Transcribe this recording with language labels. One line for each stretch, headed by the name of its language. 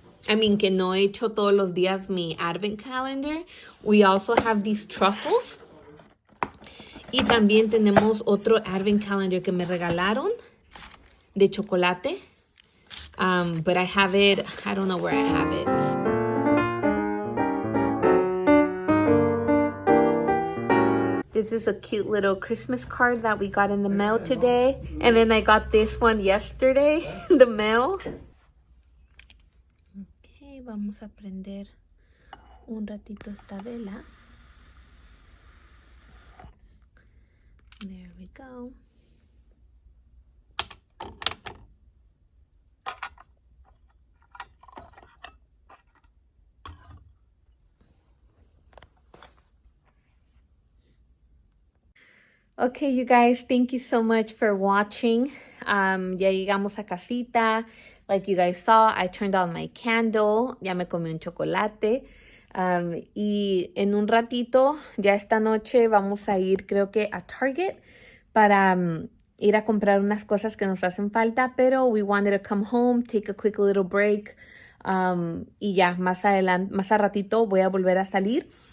English: I mean,
Spanish: que no he hecho todos los días mi advent calendar.
English: We also have these truffles.
Spanish: Y también tenemos otro advent calendar que me regalaron de chocolate.
English: But I have it, I don't know where I have it. This is a cute little Christmas card that we got in the mail today. And then I got this one yesterday in the mail.
Spanish: Okay, vamos a prender un ratito esta vela.
English: There we go. Okay, you guys, thank you so much for watching.
Spanish: Ya llegamos a casita.
English: Like you guys saw, I turned on my candle.
Spanish: Ya me comí un chocolate. Y en un ratito, ya esta noche, vamos a ir, creo que a Target para ir a comprar unas cosas que nos hacen falta.
English: Pero we wanted to come home, take a quick little break.
Spanish: Y ya, más adelante, más a ratito voy a volver a salir.